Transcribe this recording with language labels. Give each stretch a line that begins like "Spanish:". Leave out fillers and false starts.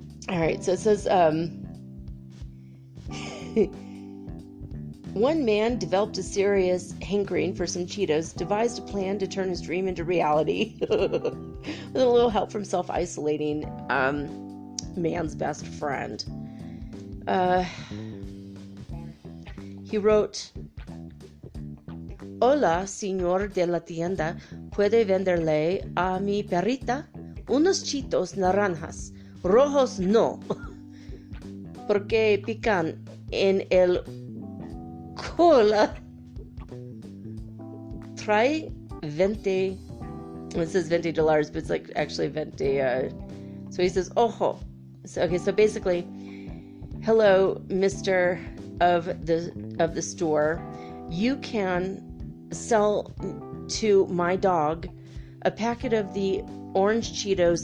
English: Alright, so it says, one man developed a serious hankering for some Cheetos, devised a plan to turn his dream into reality. With a little help from self-isolating man's best friend. He wrote,
Spanish: Hola, señor de la tienda, ¿puede venderle a mi perrita unos Cheetos naranjas? Rojos no, porque pican en el cola. Trae 20,
English: it says $20, but it's like actually 20, so he says,
Spanish: ojo.
English: So basically, hello, Mr. of the store, you can sell to my dog a packet of the orange Cheetos.